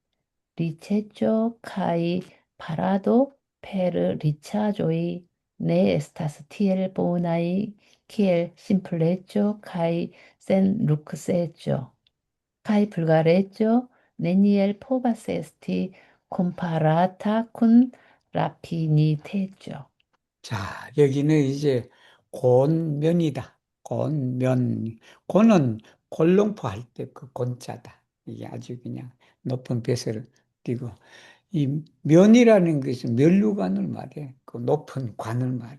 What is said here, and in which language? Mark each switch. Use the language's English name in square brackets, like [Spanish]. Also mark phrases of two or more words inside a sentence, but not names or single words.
[Esperanto] Riĉejo kaj parado per riĉaĵoj ne estas tiel bonaj kiel simpleco kaj senlukseco, kaj vulgareco neniel povas esti komparata kun rafiniteco. [Korean] 자, 여기는 이제 곤면이다. 곤면. 곤은 골롱포 할 때 그 곤자다. 이게 아주 그냥 높은 벼슬을 띄고, 이 면이라는 것은 면류관을 말해. 그 높은 관을 말해.